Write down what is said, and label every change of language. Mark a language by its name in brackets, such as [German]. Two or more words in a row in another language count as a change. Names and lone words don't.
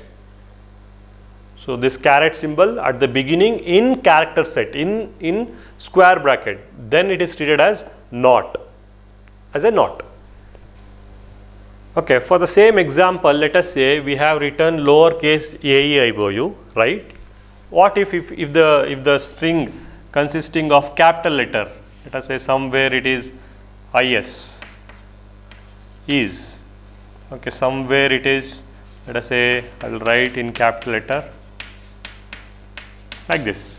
[English] So this caret symbol at the beginning in character set, in square bracket, then it is treated as not, as a not. Okay, for the same example, let us say we have written lowercase a, e, I, o, u, right? What if the string consisting of capital letter, let us say somewhere it is is, is, okay, somewhere it is, let us say I will write in capital letter like this.